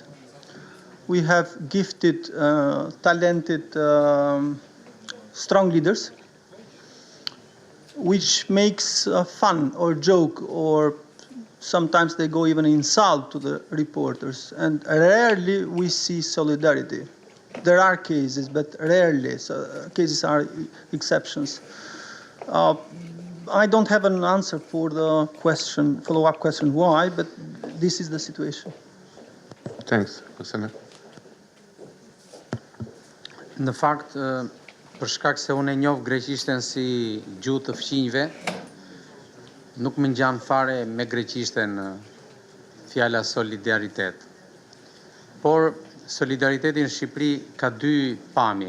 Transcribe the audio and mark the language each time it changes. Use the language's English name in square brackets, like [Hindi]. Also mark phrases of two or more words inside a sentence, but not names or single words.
[English] We have gifted, talented, strong leaders, which makes fun or joke, or sometimes they go even insult to the reporters, and rarely we see solidarity. There are cases, but rarely. So cases are exceptions. I don't have an answer for the question, follow-up question why, but this is the situation. Thanks, Roxana. [Albanian] Në fakt, për shkak se unë e njoh greqishten si gjuhë të fqinjve, nuk më ngjan fare me greqishten fjala solidaritet. Por solidariteti në Shqipëri ka dy pamje.